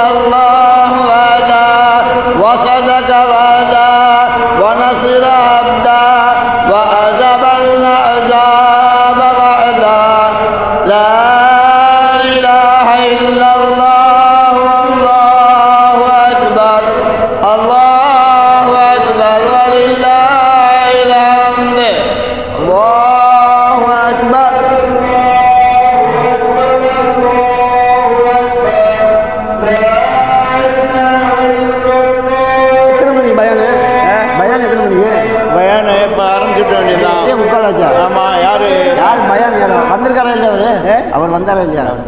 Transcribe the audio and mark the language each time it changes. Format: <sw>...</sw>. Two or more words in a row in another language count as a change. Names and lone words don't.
<ar>الله وحده وصدق وعدا ونصر عبدا وأذهب الأحزاب وحدا لا إله إلا الله والله أكبر الله أكبر ولله الحمد الله أكبر.</ar> <ta>பயான் இப்போ ஆரம்பிச்சுட்ட வேண்டியதான். முக்கால் ஆச்சா? ஆமாம். யார் பயான் வந்திருக்காரா இல்லையா அவர் வந்தாரா இல்லையா?</ta>